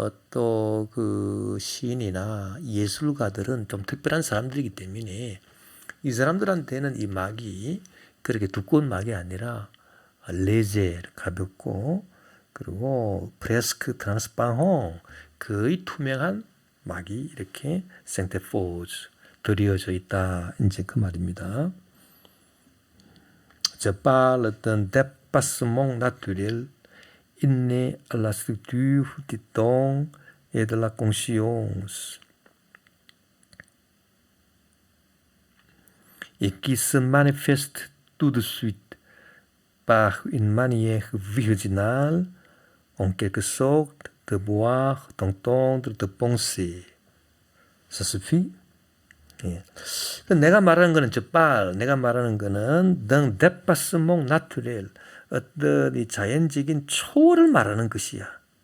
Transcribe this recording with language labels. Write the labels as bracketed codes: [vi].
[ko] 또 시인이나 예술가들은 좀 특별한 사람들이기 때문에 이 사람들한테는 이 막이 그렇게 두꺼운 막이 아니라 레제, 가볍고, 그리고 [fr] 프레스크 트랜스파랑, [ko] 거의 투명한 막이 이렇게 생테포즈 드리워져 있다. 이제 그 말입니다. [fr] Je parle d'un dépassement naturel inné à la structure du temps et de la conscience, et qui se manifeste tout de suite par une manière virginale, en quelque sorte, de voir, d'entendre, de penser. Ça suffit? [ko] 내가 말하는 거는 내가 말하는 거는 [fr] d'un dépassement naturel, [ko] 어떤 이 자연적인 초월을 말하는 것이야.